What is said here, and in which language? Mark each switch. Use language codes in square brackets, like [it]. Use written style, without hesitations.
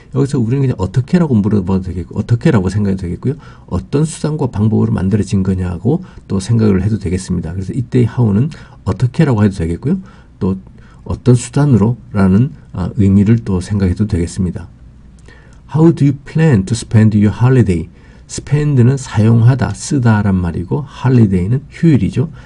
[ko] 여기서 우리는 그냥 어떻게라고 물어봐도 되겠고, 어떻게라고 생각해도 되겠고요. 어떤 수단과 방법으로 만들어진 거냐고 또 생각을 해도 되겠습니다. 그래서 이때의 how는 어떻게라고 해도 되겠고요. 또 어떤 수단으로 라는 의미를 또 생각해도 되겠습니다. [en] How do you plan to spend your holiday? [ko] spend는 사용하다, 쓰다란 말이고 holiday는 휴일이죠.